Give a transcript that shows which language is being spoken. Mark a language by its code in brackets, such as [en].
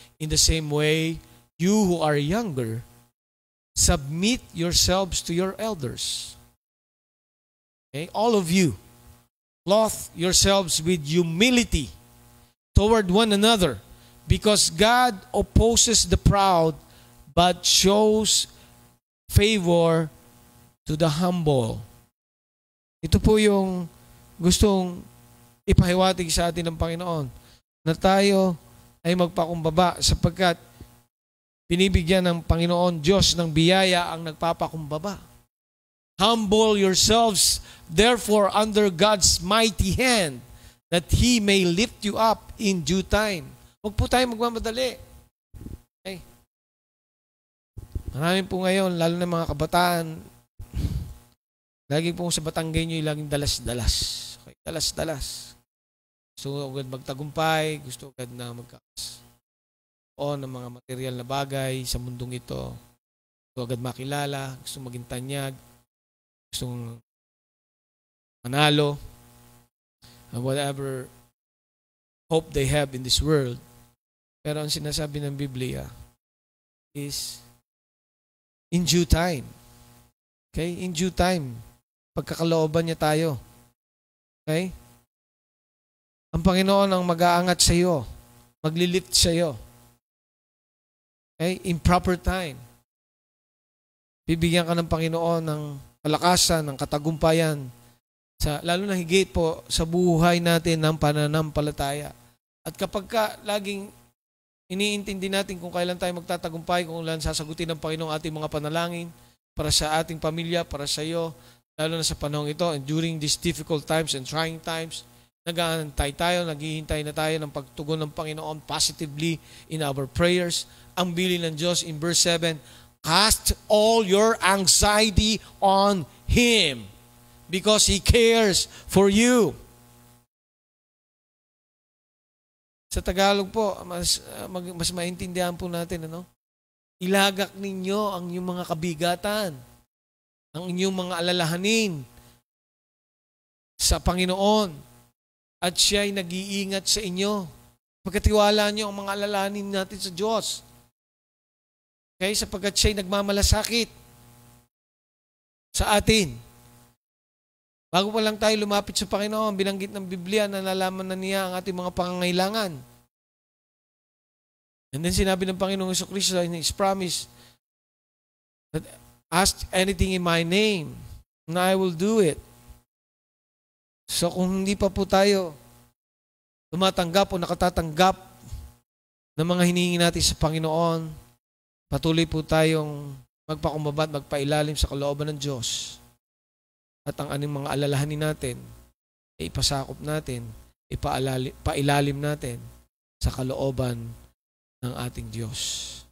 [en] In the same way, you who are younger, submit yourselves to your elders. Okay? All of you, clothe yourselves with humility toward one another, because God opposes the proud, but shows favor to the humble. [tl] Ito po yung gustong ipahiwatig sa atin ng Panginoon, na tayo ay magpakumbaba sapagkat binibigyan ng Panginoon Diyos ng biyaya ang nagpapakumbaba. [en] Humble yourselves, therefore, under God's mighty hand, that He may lift you up in due time. [tl] Huwag po tayo magmamadali. Okay. Marami po ngayon, lalo na mga kabataan, lagi po sa Batanggay nyo, laging dalas-dalas. Okay, dalas-dalas. Gusto agad magtagumpay, gusto agad na magkakas o ng mga material na bagay sa mundong ito. Gusto agad makilala, gusto maging tanyag, gusto [en] manalo, and whatever hope they have in this world. [tl] Pero ang sinasabi ng Biblia [en] is in due time. Okay? In due time. [tl] Pagkakalooban niya tayo. Okay? Ang Panginoon ang mag-aangat sa iyo. Maglilift sa iyo. Okay? [en] In proper time. [tl] Bibigyan ka ng Panginoon ng kalakasan, ng katagumpayan, lalo na higit po sa buhay natin ng pananampalataya. At kapag laging iniintindi natin kung kailan tayo magtatagumpay, kung kailan sasagutin ng Panginoon ating mga panalangin para sa ating pamilya, para sa iyo, lalo na sa panahon ito, [en] and during these difficult times and trying times, [tl] nag-aantay tayo, naghihintay na tayo ng pagtugon ng Panginoon [en] positively in our prayers. [tl] Ang bilin ng Diyos [en] in verse 7, cast all your anxiety on Him because He cares for you. [tl] Sa Tagalog po, mas maintindihan po natin, ilagak ninyo ang inyong mga kabigatan, ang inyong mga alalahanin sa Panginoon at Siya ay nag-iingat sa inyo. Pagkatiwala niyo ang mga alalahanin natin sa Diyos. Okay? Sapagkat Siya ay nagmamalasakit sa atin. Bago pa lang tayo lumapit sa Panginoon, binanggit ng Biblia na nalaman na niya ang ating mga pangangailangan. [en] And then [tl] sinabi ng Panginoong Jesucristo [en] in His promise that ask anything in my name and I will do it. [tl] So kung hindi pa po tayo tumatanggap o nakatatanggap ng mga hinihingi natin sa Panginoon, patuloy po tayong magpakumbaba at magpailalim sa kalooban ng Diyos. At ang anong mga alalahanin natin, ay ipasakop natin, pailalim natin sa kalooban ng ating Diyos.